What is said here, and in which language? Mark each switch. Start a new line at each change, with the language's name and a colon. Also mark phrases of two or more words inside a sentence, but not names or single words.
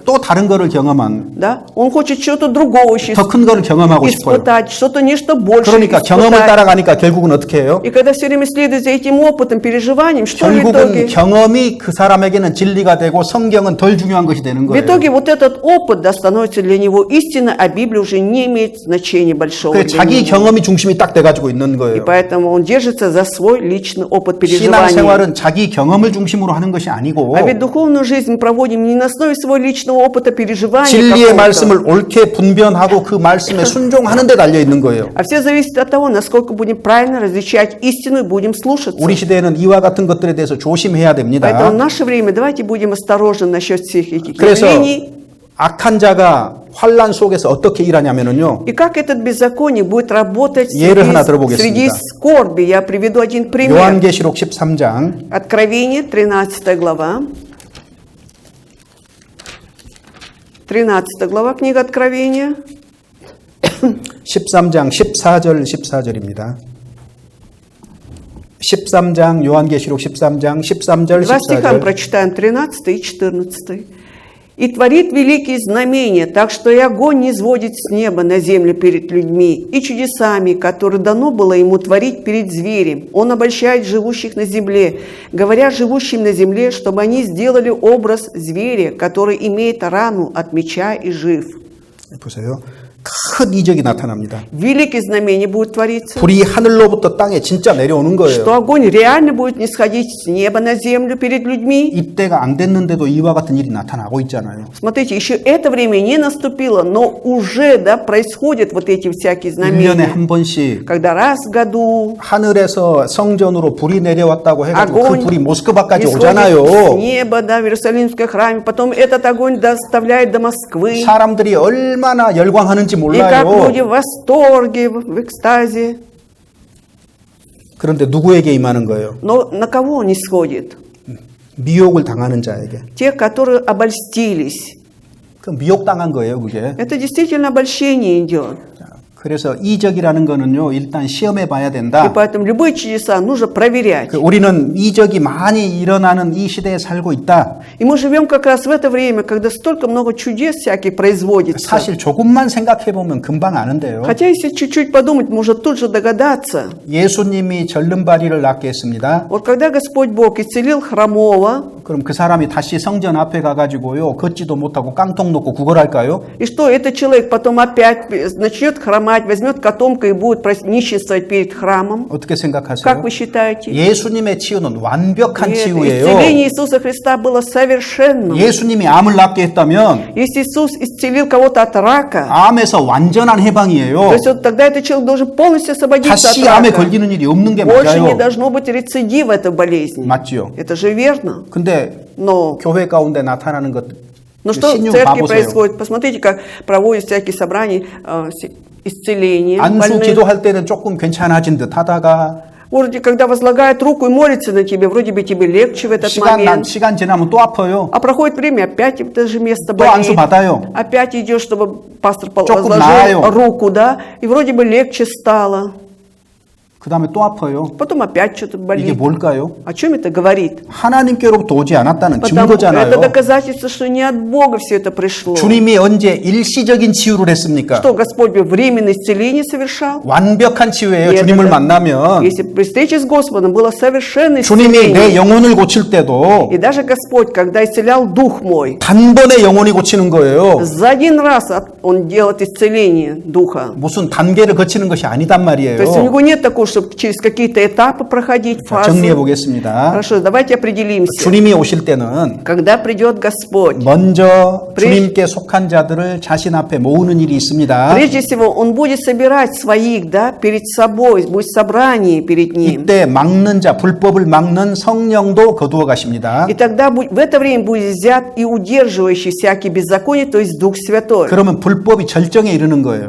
Korean: 또 다른 거를 경험한
Russian: да, он хочет чего-то другого еще
Korean: 더 큰 거를 경험하고 싶어요.
Russian: испытать, что-то нечто большее
Korean: 그러니까 경험을
Russian: испытать.
Korean: 따라가니까 결국은 어떻게 해요?
Russian: И когда все время следует за этим опытом, переживанием, что в
Korean: 결국은
Russian: итоге?
Korean: 경험이 그 사람에게는 진리가 되고 성경은 덜 중요한 것이 되는
Russian: В
Korean: 거예요.
Russian: итоге вот этот опыт, да, становится для него истиной, а Библия уже не имеет значения большого.
Korean: 그
Russian: для
Korean: 자기
Russian: него.
Korean: 경험이 중심이 딱 돼가지고 있는
Russian: И
Korean: 거예요.
Russian: поэтому он держится за свой личный опыт переживания.
Korean: 신앙생활은 자기 경험을 중심으로 하는 것이 아니고
Russian: А ведь духовную жизнь мы проводим не на основе своего личного опыта переживания
Korean: 진리의
Russian: какого-то,
Korean: 말씀을 옳게 분별하고 그 말씀에 순종하는 데 달려 있는 거예요.
Russian: а все зависит от того, насколько будем правильно различать истину и будем слушаться.
Korean: 우리 시대에는 이와 같은 것들에 대해서 조심해야
Russian: Поэтому в
Korean: 됩니다.
Russian: наше время давайте будем осторожны насчет всех этих
Korean: 그래서
Russian: явлений.
Korean: 악한 자가 환란 속에서 어떻게 일하냐면요.
Russian: И как этот беззаконие будет работать
Korean: 예를 하나 들어보겠습니다.
Russian: среди скорби. Я приведу один пример.
Korean: 요한계시록 13장
Russian: Откровение, 13 глава. 13 глава, книга Откровения.
Korean: 13장 14절 14절입니다. 13장 요한계시록 13장 13절
Russian: Два стиха мы
Korean: 14절
Russian: прочитаем, 13 и 14. «И творит великие знамения, так что и огонь не сводит с неба на землю перед людьми, и чудесами, которые дано было ему творить перед зверем. Он обольщает живущих на земле, говоря живущим на земле, чтобы они сделали образ зверя, который имеет рану от меча и жив».
Korean: 보세요. 큰 이적이 나타납니다.
Russian: Великие знамения будут твориться,
Korean: 불이 하늘로부터 땅에 진짜 내려오는
Russian: что
Korean: 거예요.
Russian: огонь реально будет не сходить с неба на землю перед людьми.
Korean: 이때가 안 됐는데도 이와 같은 일이 나타나고 있잖아요.
Russian: Смотрите, еще это время не наступило, но уже, да, происходят вот эти всякие
Korean: 1년에
Russian: знамения.
Korean: 한 번씩
Russian: Когда раз в году
Korean: 하늘에서 성전으로 불이 내려왔다고 해가지고 그
Russian: огонь
Korean: 불이 모스크바까지
Russian: исходит с
Korean: 오잖아요.
Russian: неба, да, в Иерусалимском храме, потом этот огонь доставляет до Москвы.
Korean: 사람들이 얼마나 열광하는지
Russian: И как люди
Korean: 몰라요.
Russian: в восторге, в экстазе.
Korean: 그런데 누구에게 임하는 거예요?
Russian: Но на кого он исходит?
Korean: 미혹을 당하는 자에게.
Russian: Те, которые обольстились.
Korean: 그 미혹당한 거예요, 그게.
Russian: Это действительно обольщение идет.
Korean: 그래서 이적이라는 거는요, 일단 시험해 봐야
Russian: И
Korean: 된다.
Russian: поэтому любые чудеса нужно проверять.
Korean: 우리는 이적이 많이 일어나는 이 시대에 살고 있다.
Russian: И мы живем как раз в это время, когда столько много чудес всяких производится.
Korean: 사실 조금만 생각해 보면 금방 아는데요.
Russian: Хотя если чуть-чуть подумать, можно тут же догадаться.
Korean: 예수님이 절름발이를 낫게 했습니다.
Russian: Вот когда Господь Бог исцелил хромого,
Korean: 그럼 그 사람이 다시 성전 앞에 가가지고요, 걷지도 못하고 깡통 놓고 구걸할까요?
Russian: и что этот человек потом опять начнет хромать мать возьмет котомку и будет нищенствовать перед храмом?
Korean: 어떻게 생각하세요?
Russian: Как вы считаете?
Korean: 예수님의 치유는 완벽한
Russian: Нет,
Korean: 치유예요.
Russian: исцеление Иисуса Христа было совершенным.
Korean: 예수님이 암을 낫게 했다면
Russian: Если Иисус исцелил кого-то от рака,
Korean: 암에서 완전한
Russian: то
Korean: 해방이에요.
Russian: есть вот тогда этот человек должен полностью освободиться от
Korean: 다시 암에
Russian: рака.
Korean: 걸리는 일이 없는 게
Russian: Больше не
Korean: 맞아요.
Russian: должно быть рецидива этой болезни.
Korean: 맞죠?
Russian: Это же верно.
Korean: 근데
Russian: Но,
Korean: 교회 가운데 나타나는 것
Russian: что в
Korean: 신용
Russian: церкви
Korean: 봐보세요.
Russian: происходит? Посмотрите, как проводят всякие собрания исцеления
Korean: 안수
Russian: больных.
Korean: 기도할 때는 조금 괜찮아진 듯 하다가
Russian: Вроде, когда возлагает руку и молится на тебе, вроде бы тебе легче в этот момент.
Korean: 시간 지나면 또 아파요.
Russian: А проходит время, опять это же место
Korean: 또 안수
Russian: болит.
Korean: 받아요.
Russian: Опять идешь, чтобы пастор
Korean: 조금
Russian: возложил
Korean: 나아요.
Russian: руку, да, и вроде бы легче стало.
Korean: 그 다음에 또 아파요.
Russian: Потом опять что-то
Korean: 이게
Russian: болит.
Korean: 뭘까요?
Russian: О чем это говорит?
Korean: 하나님께로부터 오지 않았다는
Russian: Потому
Korean: 증거잖아요.
Russian: это доказательство, что не от Бога все это пришло.
Korean: 주님이 언제 일시적인 치유를 했습니까?
Russian: Что Господь бы временное исцеление совершал?
Korean: 완벽한 치유예요.
Russian: Нет,
Korean: 주님을
Russian: это-
Korean: 만나면
Russian: Если при встрече с Господом было совершенное
Korean: 주님이 내
Russian: исцеление.
Korean: 영혼을 고칠 때도
Russian: И даже Господь, когда исцелял дух мой,
Korean: 단번에 영혼이 고치는 거예요.
Russian: за один раз Он делает исцеление духа.
Korean: 무슨 단계를 거치는 것이 아니단
Russian: То есть у
Korean: 말이에요.
Russian: него нет такого, чтобы через какие-то этапы проходить,
Korean: 자,
Russian: фазы.
Korean: 정리해 보겠습니다.
Russian: Хорошо, давайте определимся.
Korean: 주님이 오실 때는
Russian: Когда придет Господь,
Korean: 먼저
Russian: Прежде-
Korean: 주님께 속한 자들을 자신 앞에 모으는 일이 있습니다.
Russian: прежде всего, Он будет собирать своих, да, перед собой, будет собрание перед Ним.
Korean: 이때 막는 자, 불법을 막는 성령도 거두어 가십니다.
Russian: И тогда в это время будет взят и удерживающий всякие беззакония, то есть Дух Святой.
Korean: 그러면 불법이 절정에 이르는 거예요.